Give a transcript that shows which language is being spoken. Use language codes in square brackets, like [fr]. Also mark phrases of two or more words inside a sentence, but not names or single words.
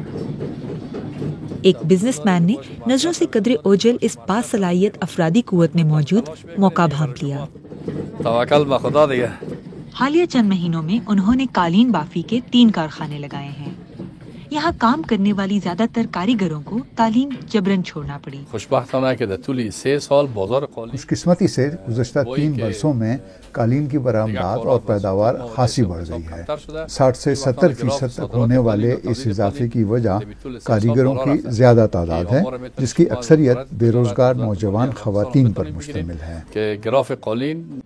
[ur] ایک بزنس مین نے نظروں سے قدر اوجل اس باصلاحیت افرادی قوت میں موجود موقع بھانپ لیا۔ [fa] توکل بخدا دیگه۔ [ur] حالیہ چند مہینوں میں انہوں نے قالین بافی کے 3 کارخانے لگائے ہیں۔ یہاں کام کرنے والی زیادہ تر کاریگروں کو تعلیم جبراً چھوڑنا پڑی۔ [fa] خوشبختانه که در طول 3 سال بازار قالین [ur] خوش قسمتی سے گزشتہ 3 برسوں میں قالین کی برآمدات اور پیداوار خاصی بڑھ گئی ہے۔ 60 سے 70% تک ہونے والے اس اضافے کی وجہ کاریگروں کی زیادہ تعداد ہے، جس کی اکثریت بے روزگار نوجوان خواتین پر مشتمل ہے۔ [fa] که گراف قالین